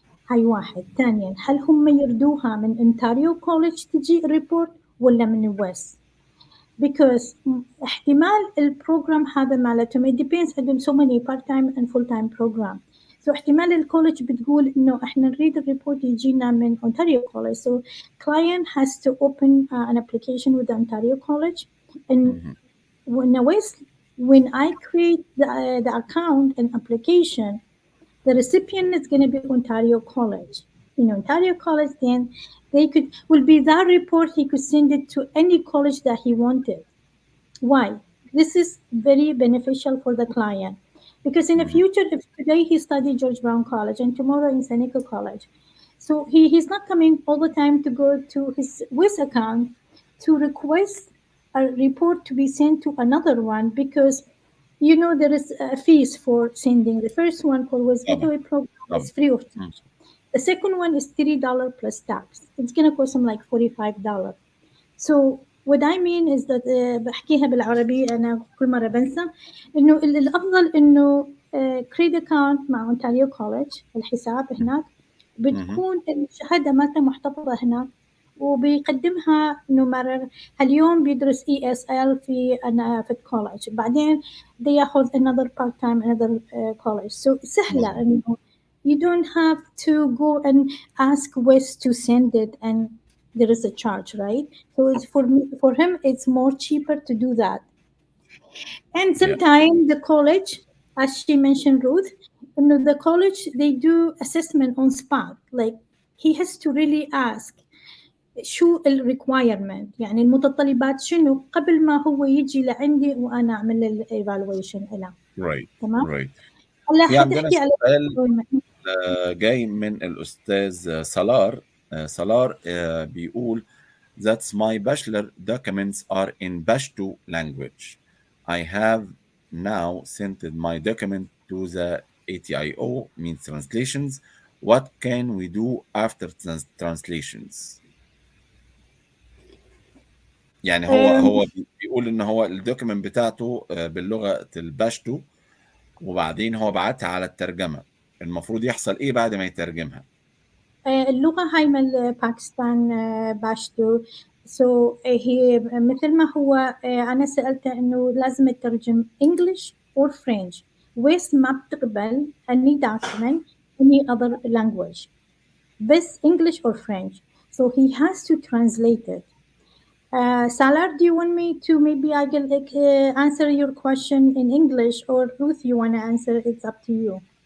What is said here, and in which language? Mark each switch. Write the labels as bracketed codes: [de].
[ar] هاي واحد ثانيا هل هم يردوها من انتاريو كوليدج تجي ريبورت ولا من ويس because احتمال البروجرام هذا مالتهم [en] it depends [ar] عندهم [en] so many part time and full time program so [ar] احتمال الكوليدج بتقول انه احنا نريد الريبورت يجينا من Ontario College [en] so client has to open an application with the Ontario College and [ar] مهم. [en] when I create the account and application the recipient is going to be Ontario College. In Ontario College, then will be that report. He could send it to any college that he wanted. Why? This is very beneficial for the client because in the [ar] مهم. [en] future, if today he studied George Brown College and tomorrow in Seneca College, so he's not coming all the time to go to his WIS account to request a report to be sent to another one because there is a fees for sending. The first one for WIS [ar] طبعا. [en] Gateway program [ar] طبعا. [en] is free of hmm. charge. The second one is $30 plus tax. It's gonna cost him like $45. So what I mean is that [ar] بحكيها بالعربي أنا كل مرة بنسى إنه الأفضل إنه كريدت أكاونت مع أونتاريو كوليدج الحساب هناك مهم. بتكون الشهادة مالته محتفظة هناك وبيقدمها إنه مرر اليوم بيدرس ESL في الكوليدج بعدين بياخذ [en] another part time another college so [ar] سهلة مظبوط. إنه [en] you don't have to go and ask Wes to send it and there is a charge, right? So it's for him, it's more cheaper to do that. And Yeah. sometimes the college, as she mentioned, Ruth, the college they do assessment on spot. Like he has to really ask [ar] شو الريكوايرمنت يعني المتطلبات شنو قبل ما هو يجي لعندي وانا اعمل له الايفالويشن له [en] Right. [ar] تمام [en] Right. [ar] هلا في عندنا حتحكي على سؤال جاي من الأستاذ سالار. سالار بيقول [en] That's my bachelor documents are in Pashto language. I have now sent my document to the ATIO, means translations. What can we do after translations? [ar] يعني هو بيقول ان هو الدوكيمنت بتاعته باللغة الباشتو، وبعدين هو بعتها على الترجمة. المفروض يحصل ايه بعد ما يترجمها؟ اللغة هاي من باكستان باشتو سو هي مثل ما هو أنا سألته إنه لازم يترجم [en] English or French [ar] ويس ما بتقبل [en] any document any other language بس English or French so he has to translate it Salar, do you want me to maybe I can answer your question in English or Ruth you want to answer it's up to you